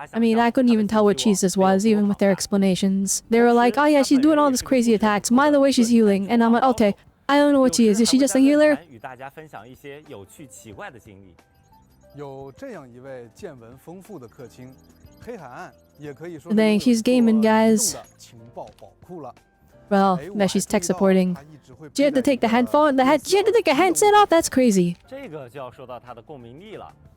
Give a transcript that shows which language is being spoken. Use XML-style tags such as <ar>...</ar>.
<en>I mean, I couldn't even tell what Jesus was, even with their explanations. They were like, oh yeah, she's doing all these crazy attacks. By the way, she's healing. And I'm like, okay, I don't know what she is. Is she just a healer?</en> <zh>与大家分享一些有趣奇怪的经历。有这样一位见闻丰富的客卿，黑海岸也可以说</zh> <en>Dang, she's gaming, guys.</en> <zh>情报宝库了。</zh> <en>Well, that she's tech supporting. She had to take the headphone, she had to take a handset off? That's crazy.</en> <zh>这个就要说到她的共鸣力了。</zh>